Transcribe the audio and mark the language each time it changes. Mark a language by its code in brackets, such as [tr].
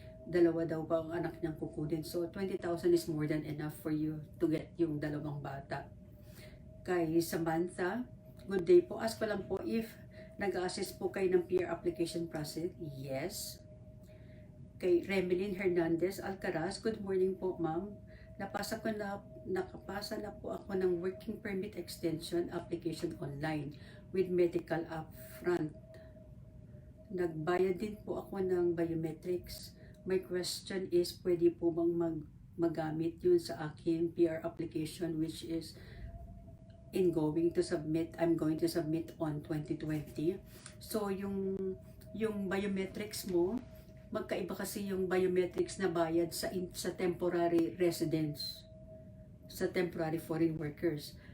[tl] Dalawa daw ba ang anak niyang kukunin. [en] So, 20,000 is more than enough for you to get [tl] yung dalawang bata. Kay Samantha, good day po. Ask ko lang po if nag-assist po kayo ng PR application process. Yes. Kay Remelin Hernandez Alcaraz, good morning po, ma'am. Nakapasa na po ako ng working permit extension application online with medical upfront. Nagbayad din po ako ng biometrics. [en] My question is, [tl] pwede po bang magamit yun sa aking [en] PR application which is I'm going to submit on 2020. [tl] So yung biometrics mo, magkaiba kasi yung biometrics na bayad sa temporary residents, sa temporary foreign workers.